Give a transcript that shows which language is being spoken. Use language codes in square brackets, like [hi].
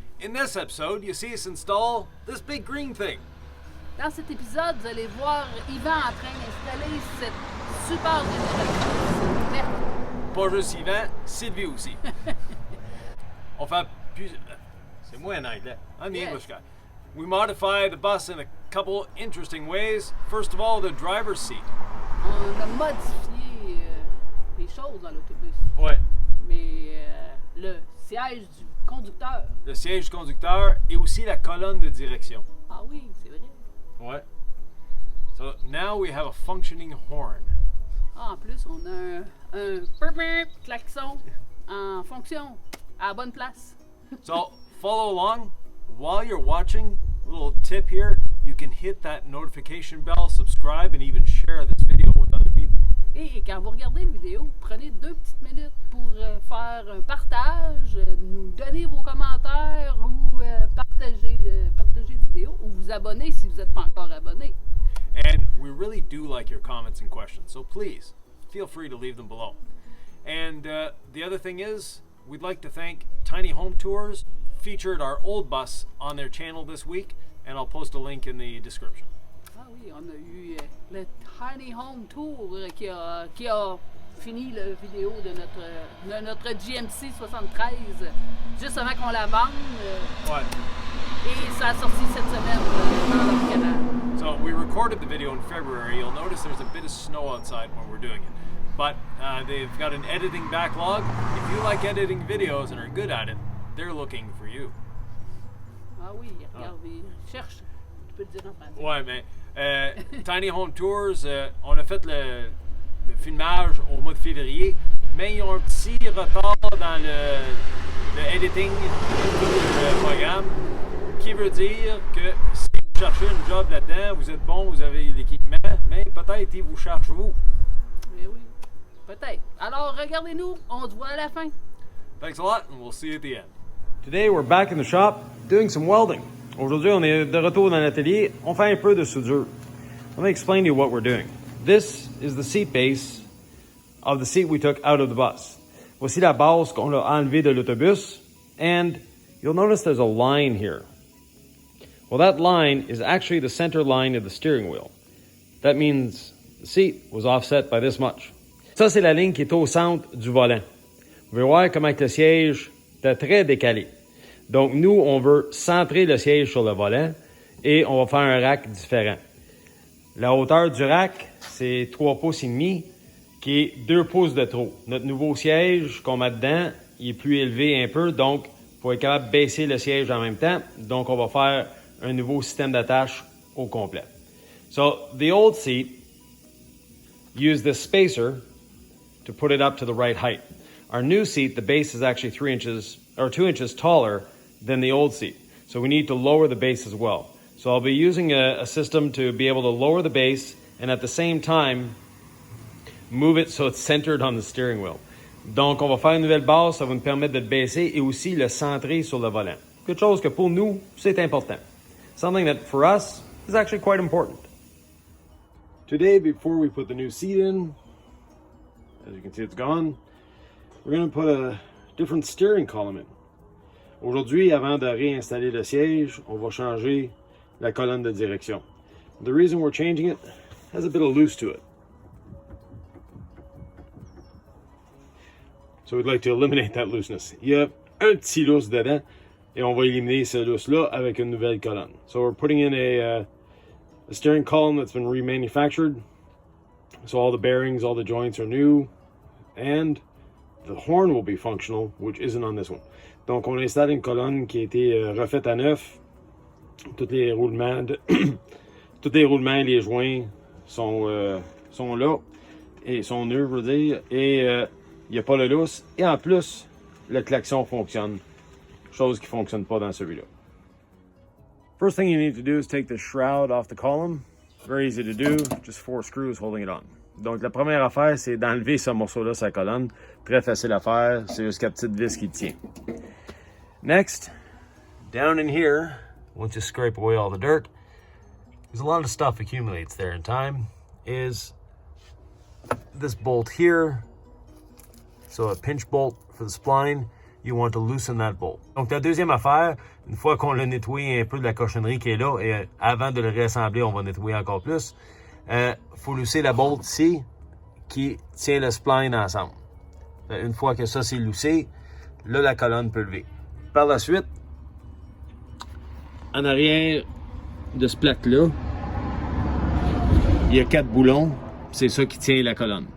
[en] In this episode, you see us install this big green thing. [fr] Dans cet épisode, vous allez voir Yvan en train d'installer cette super génératrice verte. Pas juste Yvan, Sylvie aussi. On fait plus... C'est moi en anglais. [en] I'm the English guy. We modify the bus in a couple interesting ways. First of all, the driver's seat. [fr] On a modifié les choses dans l'autobus. Ouais. Mais le siège du conducteur. Le siège du conducteur et aussi la colonne de direction. Ah oui, c'est vrai. Ouais. [en] So now we have a functioning horn. [fr] Ah, en plus, on a un klaxon en fonction, à la bonne place. [en] So follow along. While you're watching, a little tip here, you can hit that notification bell, subscribe, and even share this video with other people. [fr] Et quand vous regardez la vidéo, prenez 2 petites minutes pour faire un partage, nous donner vos commentaires ou partager la vidéo ou vous abonner si vous n'êtes pas encore abonné. [en] And we really do like your comments and questions, so please feel free to leave them below. And the other thing is, we'd like to thank Tiny Home Tours, featured our old bus on their channel this week, and I'll post a link in the description. [fr] Ah oui, on a eu le Tiny Home Tour qui a fini la vidéo de notre GMC 73 juste avant qu'on la vende. Ouais. Et ça a sorti cette semaine dans notre canal. [en] So we recorded the video in February. You'll notice there's a bit of snow outside when we're doing it. But they've got an editing backlog. If you like editing videos and are good at it, they're looking for you. [fr] Ah oui, regarde, cherche. Tu peux le dire en français. Ouais, mais Tiny Home Tours, on a fait le filmage au mois de février, mais ils ont un petit retard dans le editing du programme, qui veut dire que si vous cherchez une job là-dedans, vous êtes bon, vous avez l'équipement, mais peut-être ils vous cherchent vous. Mais oui, peut-être. Alors, regardez-nous, on se voit à la fin. [en] Thanks a lot, and we'll see you at the end. Today we're back in the shop doing some welding. [fr] Aujourd'hui, on est de retour dans l'atelier. On fait un peu de soudure. [en] Let me explain to you what we're doing. This is the seat base of the seat we took out of the bus. [fr] Voici la base qu'on a enlevée de l'autobus, [en] and you'll notice there's a line here. Well, that line is actually the center line of the steering wheel. That means the seat was offset by this much. [fr] Ça, c'est la ligne qui est au centre du volant. Vous pouvez voir comment le siège est très décalé. Donc, nous, on veut centrer le siège sur le volant et on va faire un rack différent. La hauteur du rack, c'est 3 pouces et demi, qui est 2 pouces de trop. Notre nouveau siège qu'on met dedans, il est plus élevé un peu, donc il faut être capable de baisser le siège en même temps. Donc, on va faire un nouveau système d'attache au complet. [en] So, the old seat used this spacer to put it up to the right height. Our new seat, the base is actually 2 inches taller than the old seat. So we need to lower the base as well. So I'll be using a system to be able to lower the base and at the same time move it so it's centered on the steering wheel. [fr] Donc on va faire une nouvelle base, ça va nous permettre de le baisser et aussi le centrer sur le volant. Quelque chose que pour nous, c'est important. [en] Something that for us is actually quite important. Today, before we put the new seat in, as you can see it's gone, we're going to put a different steering column in. [fr] Aujourd'hui, avant de réinstaller le siège, on va changer la colonne de direction. [en] The reason we're changing it has a bit of loose to it. So we'd like to eliminate that looseness. [fr] Il y a un petit lousse dedans et on va éliminer ce lousse-là avec une nouvelle colonne. [en] So we're putting in a steering column that's been remanufactured. So all the bearings, all the joints are new, and the horn will be functional, which isn't on this one. [fr] Donc, on installe une colonne qui a été refaite à neuf. Tous les roulements et les joints sont là. Et sont neufs, je veux dire. Et il n'y a pas le lousse. Et en plus, le klaxon fonctionne. Chose qui ne fonctionne pas dans celui-là. [en] First thing you need to do is take the shroud off the column. Very easy to do. Just 4 screws holding it on. [fr] Donc, la première affaire, c'est d'enlever ce morceau-là, sa colonne. Très facile à faire. C'est juste la petite vis qui tient. Next, down in here, once you scrape away all the dirt, because a lot of stuff accumulates there in time, is this bolt here So a pinch bolt for the spline, you want to loosen that bolt. Donc la deuxième affaire, une fois qu'on a nettoyé un peu de la cochonnerie qui est là, et avant de le réassembler, on va nettoyer encore plus, faut lousser la bolt ici qui tient le spline ensemble. Une fois que ça c'est loussé, là la colonne peut lever. Par la suite, en arrière de ce plaque-là, il y a 4 boulons, c'est ça qui tient la colonne.